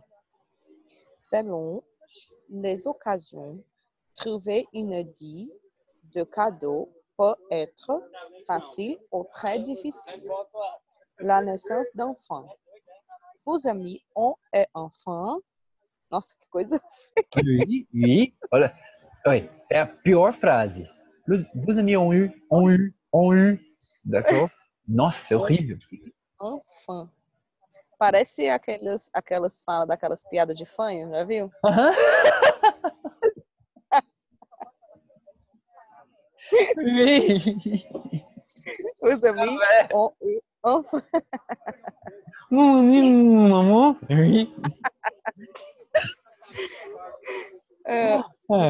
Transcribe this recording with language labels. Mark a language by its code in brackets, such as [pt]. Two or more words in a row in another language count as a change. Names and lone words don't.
[fr] Selon les occasions, trouver une idée de cadeau peut être facile ou très difficile. La naissance d'enfants. Vos amis ont un enfant. [pt] Nossa, que coisa. [fr] Oui, oui. [pt] Olha, oui, é a pior frase. [fr] Vos amis ont eu. D'accord? [pt] Nossa, c'est Um horrível. [fr] enfant. [pt] Parece aquelas falas daquelas piadas de fanho, já viu? Aham. [fr] Oui. Os amis ont un enfant. Maman. Oui. Vos